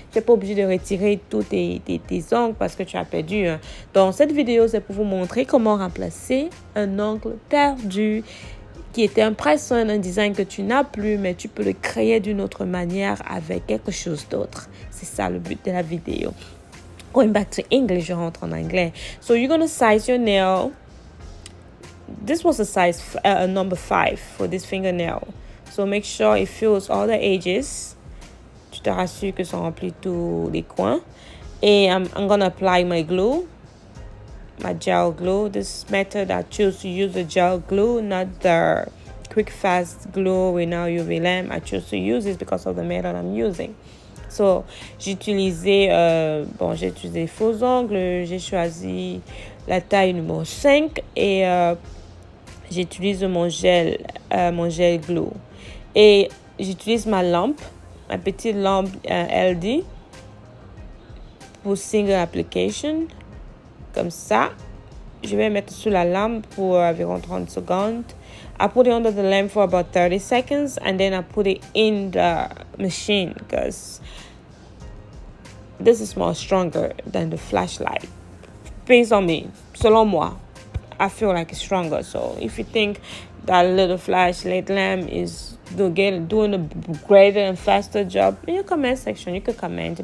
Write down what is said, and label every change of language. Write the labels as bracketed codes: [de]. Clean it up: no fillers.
[fr] Tu n'es pas obligé de retirer tous tes ongles parce que tu as perdu un. Donc, cette vidéo, c'est pour vous montrer comment remplacer un ongle perdu qui était un press-on, un design que tu n'as plus, mais tu peux le créer d'une autre manière avec quelque chose d'autre. C'est ça le but de la vidéo. [en] Going back to English, [fr] je rentre en anglais. [en] So, you're going to size your nail. This was a size number 5 for this fingernail. So make sure it fills all the edges. [fr] Tu te rassures que ça remplit tous les coins. Et [en] I'm going to apply my glue, my gel glue. This method I choose to use the gel glue, not the quick fast glue without UV lamp. I choose to use this because of the method I'm using. [fr] So j'ai utilisé les faux ongles. J'ai choisi la taille numéro 5 et j'utilise mon gel glue. Et j'utilise ma petite lampe LD pour [en] single application. [fr] Comme ça, je vais mettre sous la lampe pour environ 30 secondes. [en] I put it under the lamp for about 30 seconds and then I put it in the machine because this is more stronger than the flashlight. Based on me, [fr] selon moi. [en] I feel like it's stronger. So if you think that little flashlight lamp is doing a greater and faster job, in your comment section, you can comment.